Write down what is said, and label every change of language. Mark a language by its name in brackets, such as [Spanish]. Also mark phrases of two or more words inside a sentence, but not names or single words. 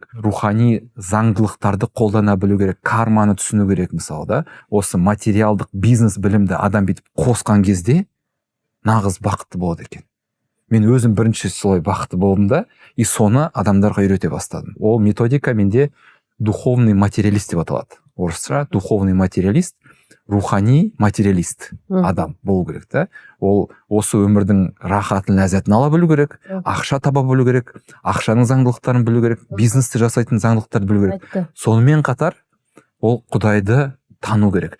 [Kazakh] Рухани заңдылықтарды қолдана білу керек, карманы түсіну керек мысалы Осы материалдық бизнес білімді адам бүйтіп қосқан кезде нағыз бақытты болады екен. Мен өзім бірінші солай бақытты болдым и соны адамдарға үйрете бастадым. Ол методика менде [Russian] духовный материалист [Kazakh] деп аталады. [Russian] Орысша духовный материалист, [Kazakh] рухани материалист адам болу керек Ол осы өмірдің рахатын, ләззатын ала білу керек, ақша таба білу керек, ақшаның заңдылықтарын білу керек, бизнесті жасайтын заңдылықтарды білу керек. Сонымен қатар ол Құдайды тану керек.